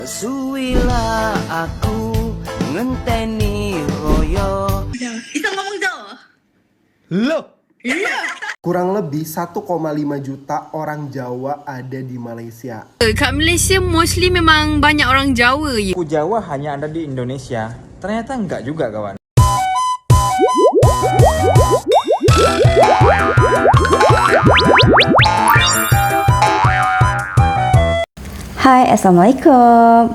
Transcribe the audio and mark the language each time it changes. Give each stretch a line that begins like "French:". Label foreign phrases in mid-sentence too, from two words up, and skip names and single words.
Javanese: Suwilah aku ngenteni royo.
Indonesian: Bisa ngomong Jawa? Loh, Iya. kurang lebih 1,5 juta orang Jawa ada di Malaysia.
Malay: Kat Malaysia mostly memang banyak orang Jawa je.
Indonesian: Suku Jawa hanya ada di Indonesia. Ternyata enggak juga, kawan. Hai, Assalamualaikum.